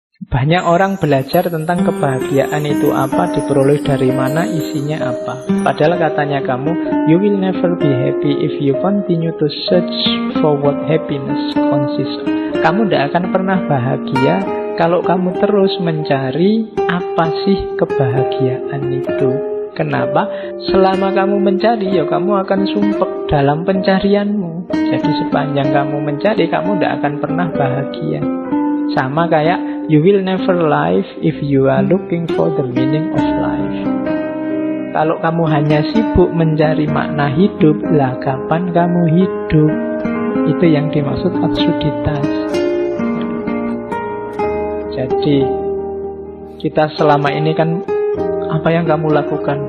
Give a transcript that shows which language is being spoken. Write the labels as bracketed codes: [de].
[id] Banyak orang belajar tentang kebahagiaan itu apa, diperoleh dari mana, isinya apa. Padahal katanya kamu, [en] you will never be happy if you continue to search for what happiness consists of. [id] Kamu tidak akan pernah bahagia kalau kamu terus mencari apa sih kebahagiaan itu. Kenapa? Selama kamu mencari, ya kamu akan sumpek dalam pencarianmu. Jadi sepanjang kamu mencari, kamu tidak akan pernah bahagia. Sama kayak [en] you will never live if you are looking for the meaning of life. [id] Kalau kamu hanya sibuk mencari makna hidup, lah kapan kamu hidup? Itu yang dimaksud absurditas. Jadi kita selama ini kan, apa yang kamu lakukan?